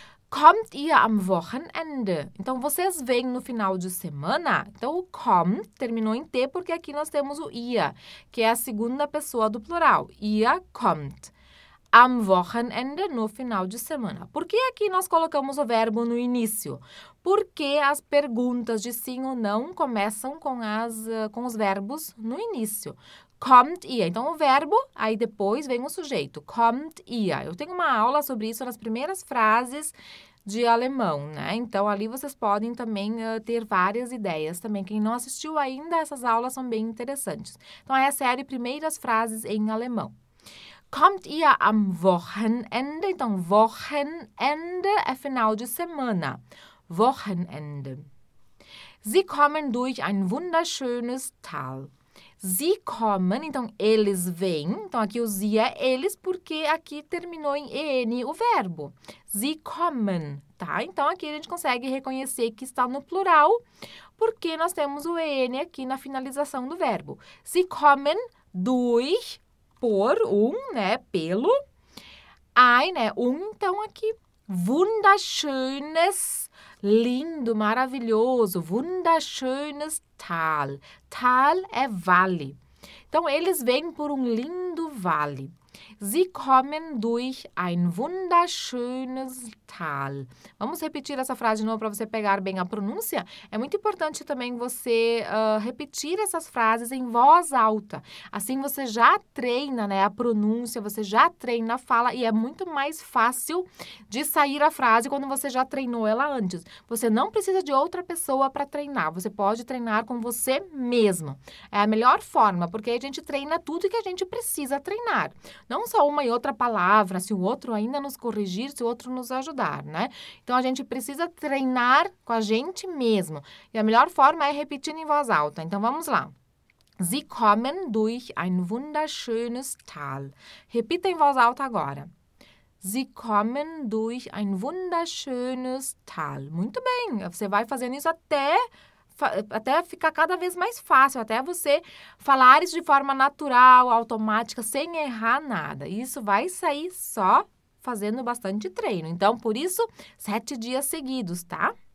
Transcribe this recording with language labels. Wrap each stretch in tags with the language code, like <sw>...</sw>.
<de>Kommt ihr am Wochenende?</de> <pt>Então, vocês vêm no final de semana? Então, o kommt terminou em T porque aqui nós temos o ihr, que é a segunda pessoa do plural.</pt> <de>Ihr kommt. Am Wochenende,</de> <pt>no final de semana. Por que aqui nós colocamos o verbo no início? Porque as perguntas de sim ou não começam com os verbos no início.</pt> <de>Kommt ihr.</de> <pt>Então, o verbo, aí depois vem o sujeito.</pt> <de>Kommt ihr.</de> <pt>Eu tenho uma aula sobre isso nas primeiras frases de alemão, né? Então, ali vocês podem também ter várias ideias também. Quem não assistiu ainda, essas aulas são bem interessantes. Então, é a série Primeiras Frases em Alemão.</pt> <de>Kommt ihr am Wochenende?</de> <pt>Então, Wochenende é final de semana.</pt> <de>Wochenende. Sie kommen durch ein wunderschönes Tal. Sie kommen,</de> <pt>então, eles vêm. Então, aqui o sie é eles, porque aqui terminou em en o verbo.</pt> <de>Sie kommen,</de> <pt>tá? Então, aqui a gente consegue reconhecer que está no plural, porque nós temos o en aqui na finalização do verbo.</pt> <de>Sie kommen durch,</de> <pt>por, né, pelo. Ein, né, então, aqui, wunderschönes, lindo, maravilhoso,</pt> <de>wunderschönes Tal.</de> <pt>Tal é vale. Então, eles vêm por um lindo vale.</pt> <de>Sie kommen durch ein wunderschönes Tal.</de> <pt>Vamos repetir essa frase de novo para você pegar bem a pronúncia? É muito importante também você repetir essas frases em voz alta. Assim você já treina, né, a pronúncia, você já treina a fala e é muito mais fácil de sair a frase quando você já treinou ela antes. Você não precisa de outra pessoa para treinar, você pode treinar com você mesmo. É a melhor forma, porque a gente treina tudo que a gente precisa treinar. Não só uma e outra palavra, se o outro ainda nos corrigir, se o outro nos ajudar, né? Então, a gente precisa treinar com a gente mesmo. E a melhor forma é repetindo em voz alta. Então, vamos lá.</pt> <de>Sie kommen durch ein wunderschönes Tal.</de> <pt>Repita em voz alta agora.</pt> <de>Sie kommen durch ein wunderschönes Tal.</de> <pt>Muito bem. Você vai fazendo isso até ficar cada vez mais fácil, até você falar isso de forma natural, automática, sem errar nada. Isso vai sair só fazendo bastante treino. Então, por isso, 7 dias seguidos, tá?</pt>